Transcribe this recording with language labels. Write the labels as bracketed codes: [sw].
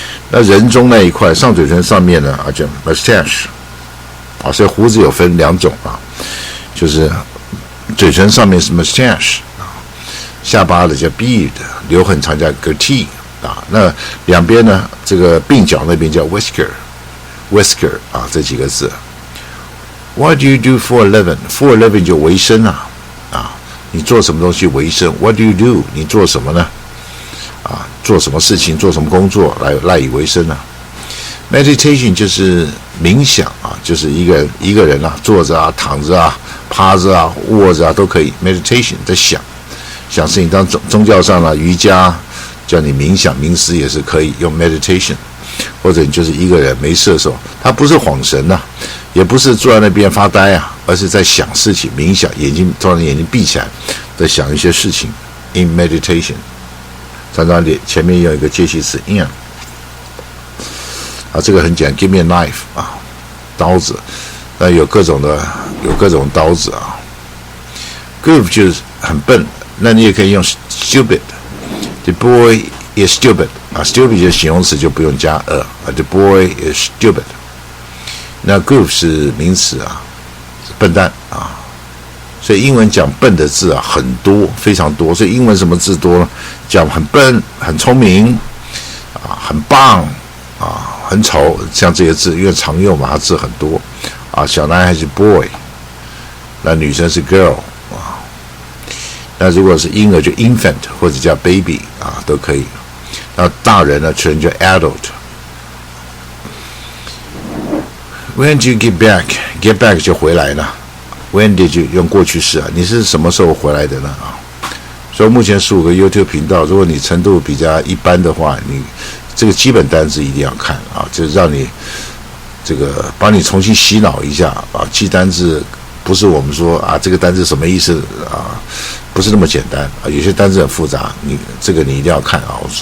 [zh] 那人中那一块上嘴唇上面呢啊叫 mustache 啊，所以胡子有分两种啊，就是嘴唇上面是 mustache。下巴的叫 beard， 留很长叫 goatee 啊。那两边呢，这个鬓角那边叫 whisker 啊，这几个字。 [en] What do you do for a living? For a living [zh] 就为生啊，你做什么东西为生 [en] ？What do you do? [zh] 你做什么呢？啊，做什么事情，做什么工作来赖以为生呢 ？Meditation 就是冥想啊，就是一个人啊，坐着啊，躺着啊，趴着啊，卧着啊都可以。 Meditation 在想事情，当宗教上了瑜伽叫你冥想冥思也是可以用 meditation， 或者你就是一个人没事的时候，他不是恍神啊，也不是坐在那边发呆啊，而是在想事情，冥想，突然眼睛闭起来，在想一些事情 in meditation，常常前面有一个介系词 in 啊，这个很简单 ， [en] give me a knife [zh] 啊，刀子，那有各种刀子啊 ，groove 就是很笨。那你也可以用 stupid， [en] the boy is stupid [zh] 啊 ，stupid 就是形容词就不用加啊 ，the boy is stupid。那 goof 是名词啊，是笨蛋啊，所以英文讲笨的字啊很多，非常多。所以英文什么字多呢？讲很笨、很聪明啊、很棒啊、很丑，像这些字，因为常用嘛，它字很多啊。小男孩是 boy， 那女生是 girl。那如果是婴儿就 infant 或者叫 baby 啊，都可以。那大人呢，全叫 adult。 [en] When did you get back? [zh] Get back 就回来了。 [en] When did you [zh] 用过去式啊？你是什么时候回来的呢？啊所以目前15个 YouTube 频道，如果你程度比较一般的话，你这个基本单字一定要看啊，就是让你这个帮你重新洗脑一下啊，记单字不是我们说啊这个单字什么意思啊，不是那么简单啊，有些单字很复杂，你一定要看啊。